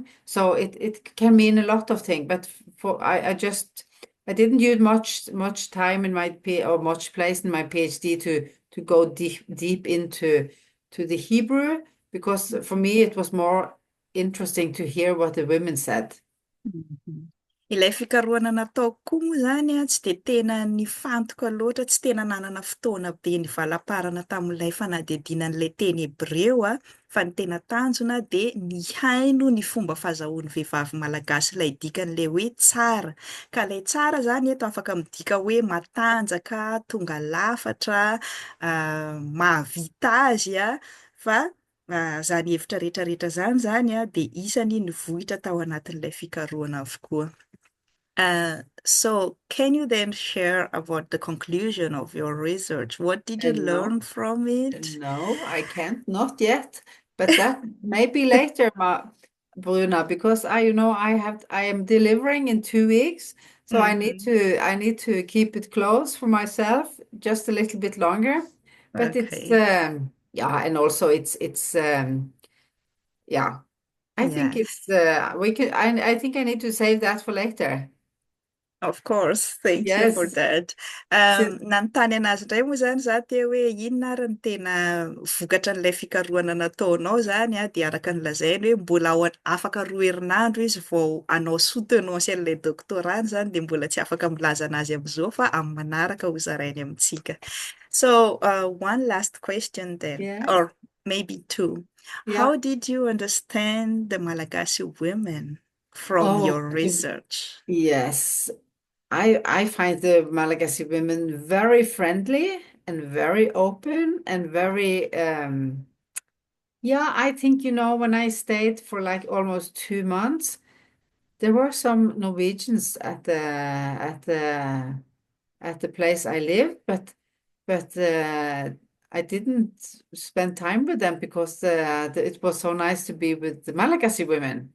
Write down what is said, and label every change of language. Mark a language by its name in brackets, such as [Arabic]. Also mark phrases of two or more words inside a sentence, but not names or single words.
[English] So it can mean a lot of things. But I didn't use much time in my or much place in my PhD to go deep into the Hebrew, because for me it was more interesting to hear what the women said. Mhm. [Malagasy] Ilay fikarohana nataoko koa moa zany tsy de tena nifantoka loatra, tsy tena nanana fotoana be nivalaparana tamin'ilay fanadihadiana an'ilay teny hebreo fa ny tena tanjona de ny haino ny fomba fahazahoan'ny vehivavy malagasy ilay dikan'ilay hoe tsara. Ka ilay tsara zany eto afaka midika hoe matanjaka, tonga lafatra, mahavita azy fa zany hevitra rehetrarehetra zany de isany nivohitra tao anatin'ilay fikarohana avokoa. [English] So can you then share about the conclusion of your research? What did you learn from it? No, I can't, not yet. But that maybe later, Bruna, because I am delivering in 2 weeks, so I need to keep it close for myself just a little bit longer. But it's Okay. yeah, and also it's yeah. I think Yes. it's I think I need to save that for later. Of course, thank you for Yes. that. [Malagasy] Nanontany anazy indray moa zany za teo hoe inona ary ny tena vokatra n'ilay fikarohana nataonao zany de araka ny lazainy hoe mbola afaka 2 herinandro izy vao anao soutenance an'ilay doctorat zany de mbola tsy afaka milaza anazy am'izao fa amin'ny manaraka ho zarainy amintsika. [English] So one last question then, Yeah. or maybe two. Yeah. How did you understand the Malagasy women from your research? Yes. I find the Malagasy women very friendly and very open and very yeah, I think when I stayed for like almost 2 months, there were some Norwegians at the place I live, but I didn't spend time with them because it was so nice to be with the Malagasy women.